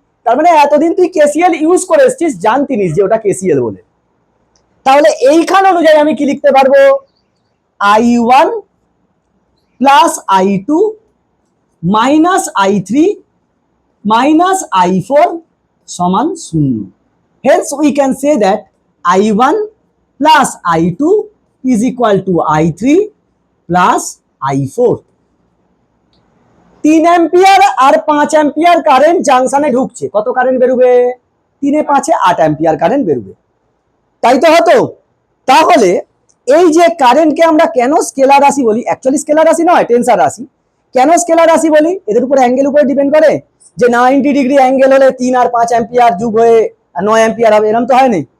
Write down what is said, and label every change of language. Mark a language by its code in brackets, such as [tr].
[bn] তার মানে এতদিন তুই কেসিএল ইউজ করে এসছিস, জানতিনিস যে ওটা কেসিএল বলে। তাহলে এইখান অনুযায়ী আমি কি লিখতে পারবো, I1 plus I2 minus I3 minus I4 সমান শূন্য। [en] Hence we can say that I1 plus I2 is equal to I3 plus I4। [bn] 3 ampere আর 5 ampere current জাংশনে ঢুকছে, কত কারেন্ট বেরোবে, 3 এ 5 এ 8 অ্যাম্পিয়ার কারেন্ট বেরোবে, তাই তো হতো। তাহলে এই যে কারেন্টকে আমরা কেন স্কেলার রাশি বলি, অ্যাকচুয়ালি স্কেলার রাশি নয়, টেনসার রাশি। কেন স্কেলার রাশি বলি, এদের উপর অ্যাঙ্গেল উপরে ডিপেন্ড করে, যে 90 ডিগ্রি অ্যাঙ্গেল হলে 3 আর 5 অ্যাম্পিয়ার যোগ হয়ে 9 অ্যাম্পিয়ার হবে, এরকম তো হয় না।